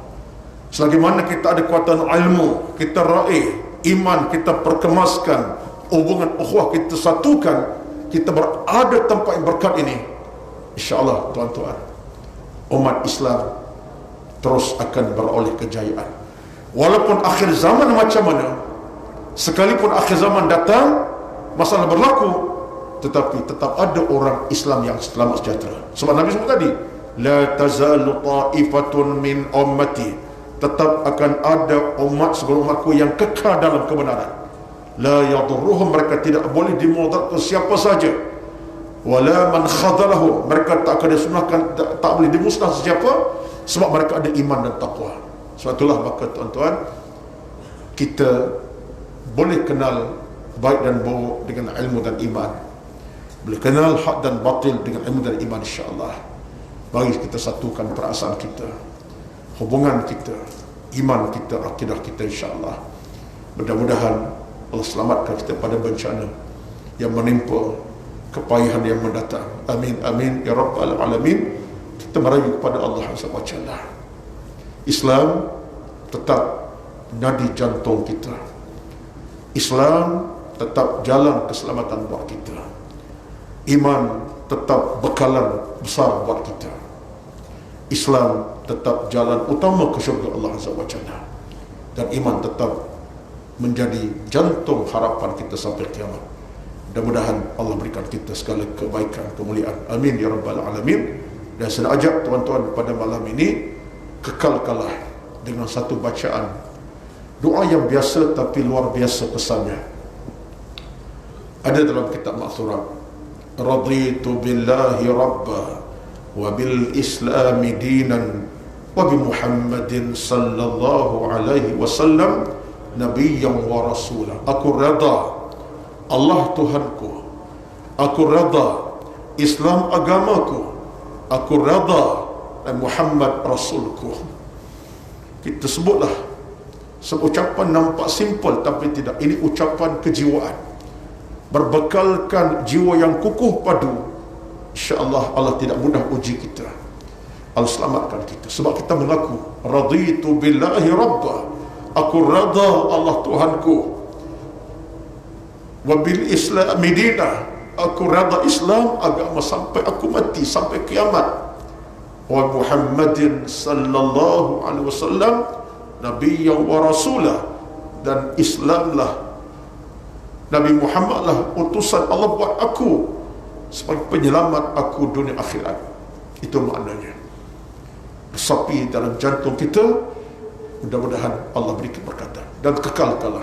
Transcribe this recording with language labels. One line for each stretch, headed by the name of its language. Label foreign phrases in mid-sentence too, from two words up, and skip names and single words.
Malay: Selagi mana kita ada kekuatan ilmu, kita raih iman, kita perkemaskan hubungan ukhuwah, kita satukan, kita berada tempat yang berkat ini,
Arabic: إن شاء الله
Malay: tuan-tuan, umat Islam terus akan beroleh kejayaan. Walaupun akhir zaman macam mana, sekalipun akhir zaman datang, masalah berlaku, tetapi tetap ada orang Islam yang selamat sejahtera. Sebab Nabi sebut tadi,
Arabic: لا تزال طائفة من أمتي,
Malay: tetap akan ada umat sebelum umatku yang kekal dalam kebenaran.
Arabic: لا يضرهم,
Malay: mereka tidak boleh dimudaratkan siapa saja.
Arabic: ولا من خذله,
Malay: mereka tak akan disunahkan, tak boleh dimusnah sesiapa, sebab mereka ada iman dan taqwa. Sebab itulah maka tuan-tuan, kita boleh kenal baik dan buruk dengan ilmu dan iman, boleh kenal hak dan batil dengan ilmu dan iman,
Arabic: إن شاء الله.
Malay: Mari kita satukan perasaan kita, hubungan kita, iman kita, akidah kita,
Arabic: إن شاء الله.
Malay: Mudah-mudahan Allah selamatkan kita pada bencana yang menimpa, kepayahan yang mendatang.
Arabic: آمين آمين يا رب العالمين.
Malay: Kita merayu kepada Allah
Arabic: سبحانه وتعالى.
Malay: Islam tetap nadi jantung kita, Islam tetap jalan keselamatan buat kita. Iman tetap bekalan besar buat kita. Islam tetap jalan utama ke syurga Allah
Arabic: عز وجل.
Malay: Dan iman tetap menjadi jantung harapan kita sampai kiamat. Mudah-mudahan Allah berikan kita segala kebaikan, kemuliaan.
Arabic: آمين يا رب العالمين.
Malay: Dan saya ajak tuan-tuan pada malam ini kekalkanlah dengan satu bacaan doa yang biasa tapi luar biasa pesannya. Ada dalam kitab Ma'thurat,
Arabic: رضيت بالله ربا وبالإسلام دينا وبمحمد صلى الله عليه وسلم نبيا ورسولا.
Malay: Aku reda Allah Tuhanku, aku reda Islam agamaku, aku reda Muhammad Rasulku. Kita sebutlah seucapan nampak simple tapi tidak. Ini ucapan kejiwaan, berbekalkan jiwa yang kukuh padu.
Arabic: إن شاء الله
Malay: Allah tidak mudah uji kita, Allah selamatkan kita. Sebab kita mengaku
Arabic: رضيت بالله ربا,
Malay: aku reda Allah Tuhanku,
Arabic: وبالإسلام دينا,
Malay: aku reda Islam agama sampai aku mati, sampai kiamat,
Arabic: ومحمد صلى الله عليه وسلم نبيا ورسولا,
Malay: dan Islamlah, Nabi Muhammad lah utusan Allah buat aku sebagai penyelamat aku dunia akhirat. Itu maknanya. Resapi dalam jantung kita. Mudah-mudahan Allah beri keberkatan dan kekalkanlah.